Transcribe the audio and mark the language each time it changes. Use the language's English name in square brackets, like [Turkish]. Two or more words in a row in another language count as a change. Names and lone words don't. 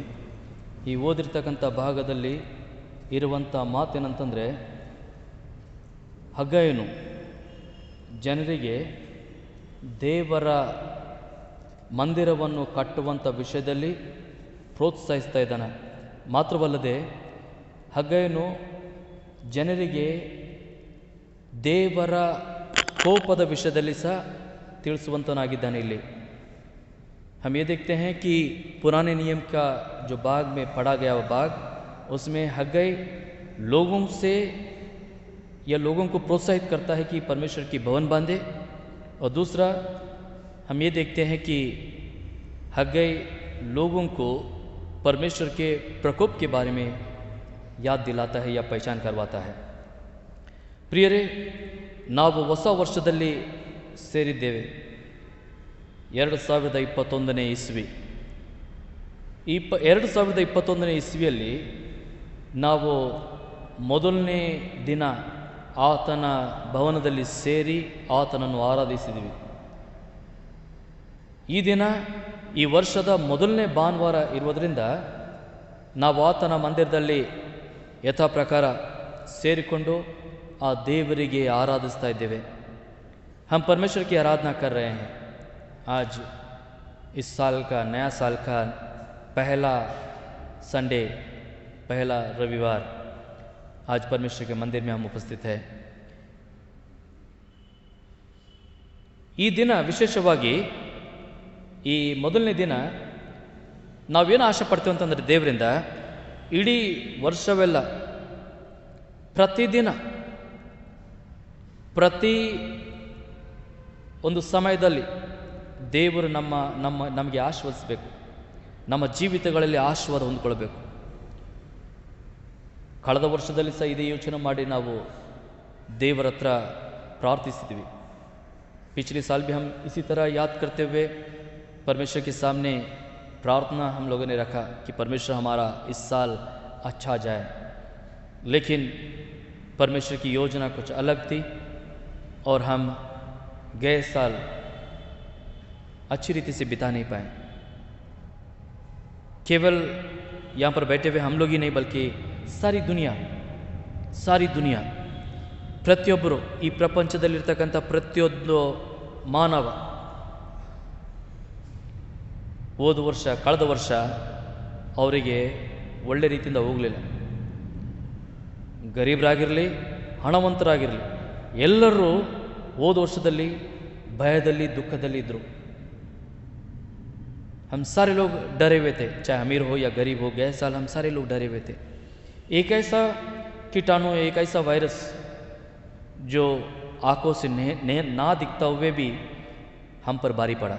[Kannada] ಈ ಓದಿರ್ತಕ್ಕಂಥ ಭಾಗದಲ್ಲಿ ಇರುವಂಥ ಮಾತೇನಂತಂದರೆ, ಹಗ್ಗಾಯನು ಜನರಿಗೆ ದೇವರ ಮಂದಿರವನ್ನು ಕಟ್ಟುವಂಥ ವಿಷಯದಲ್ಲಿ ಪ್ರೋತ್ಸಾಹಿಸ್ತಾ ಇದ್ದಾನೆ. ಮಾತ್ರವಲ್ಲದೆ ಹಗ್ಗಾಯನು ಜನರಿಗೆ ದೇವರ ಕೋಪದ ವಿಷಯದಲ್ಲಿ ಸಹ ತಿಳಿಸುವಂತನಾಗಿದ್ದಾನೆ. [Hindi] ಇಲ್ಲಿ हम ये देखते हैं कि पुराने नियम का जो भाग में पढ़ा गया वो भाग, उसमें हग्गाई लोगों से या लोगों को प्रोत्साहित करता है कि परमेश्वर की भवन बांधे, और दूसरा हम ये देखते हैं कि हग्गाई लोगों को परमेश्वर के प्रकोप के बारे में याद दिलाता है या पहचान करवाता है. [Kannada] ಪ್ರಿಯರೇ, ನಾವು ಹೊಸ ವರ್ಷದಲ್ಲಿ ಸೇರಿದ್ದೇವೆ. 2021ನೇ ಇಸ್ವಿ. ಈ 2021ನೇ ಇಸ್ವಿಯಲ್ಲಿ ನಾವು ಮೊದಲನೇ ದಿನ ಆತನ ಭವನದಲ್ಲಿ ಸೇರಿ ಆತನನ್ನು ಆರಾಧಿಸಿದ್ದೀವಿ. ಈ ದಿನ ಈ ವರ್ಷದ ಮೊದಲನೇ ಭಾನುವಾರ ಇರುವುದರಿಂದ ನಾವು ಆತನ ಮಂದಿರದಲ್ಲಿ ಯಥಾ ಪ್ರಕಾರ ಸೇರಿಕೊಂಡು ಆ ದೇವರಿಗೆ ಆರಾಧಿಸ್ತಾ ಇದ್ದೇವೆ. [Hindi] हम परमेश्वर की आराधना कर रहे हैं. आज इस साल का, नया साल का पहला संडे, पहला रविवार, आज परमेश्वर के मंदिर में हम उपस्थित हैं. [Kannada] ಈ ದಿನ ವಿಶೇಷವಾಗಿ ಈ ಮೊದಲನೇ ದಿನ ನಾವೇನು ಆಶೆ ಪಡ್ತೀವಿ ಅಂತಂದರೆ, ದೇವರಿಂದ ಇಡೀ ವರ್ಷವೆಲ್ಲ ಪ್ರತಿದಿನ ಪ್ರತಿ ಒಂದು ಸಮಯದಲ್ಲಿ ದೇವರು ನಮಗೆ ಆಶೀರ್ವದಿಸಬೇಕು, ನಮ್ಮ ಜೀವಿತಗಳಲ್ಲಿ ಆಶೀರ್ವಾದ ಹೊಂದ್ಕೊಳ್ಬೇಕು. ಕಳೆದ ವರ್ಷದಲ್ಲಿ ಸಹ ಇದೇ ಯೋಚನೆ ಮಾಡಿ ನಾವು ದೇವರ ಹತ್ರ ಪ್ರಾರ್ಥಿಸಿದ್ವಿ. [Hindi] पिछले साल भी हम इसी तरह याद करते हुए परमेश्वर के सामने प्रार्थना हम लोगों ने रखा कि परमेश्वर हमारा इस साल अच्छा जाए. लेकिन परमेश्वर की योजना कुछ अलग थी और हम गए साल अच्छी रीति से बिता नहीं पाए. केवल यहाँ पर बैठे हुए हम लोग ही नहीं, बल्कि सारी दुनिया [Kannada] ಪ್ರತಿಯೊಬ್ಬರು, ಈ ಪ್ರಪಂಚದಲ್ಲಿರ್ತಕ್ಕಂಥ ಪ್ರತಿಯೊಂದು ಮಾನವ ಕಳೆದ ವರ್ಷ ಅವರಿಗೆ ಒಳ್ಳೆ ರೀತಿಯಿಂದ ಹೋಗಲಿಲ್ಲ. ಗರೀಬರಾಗಿರಲಿ, ಹಣವಂತರಾಗಿರಲಿ, ಎಲ್ಲರೂ ಹೋದ ವರ್ಷದಲ್ಲಿ ಭಯದಲ್ಲಿ, ದುಃಖದಲ್ಲಿ ಇದ್ದರು. [Hindi] हम सारे लोग डरे हुए थे, चाहे अमीर हो या गरीब हो. गए साल हम सारे लोग डरे हुए थे. एक ऐसा कीटाणु, एक ऐसा वायरस जो आंखों से ना दिखता हुए भी हम पर भारी पड़ा.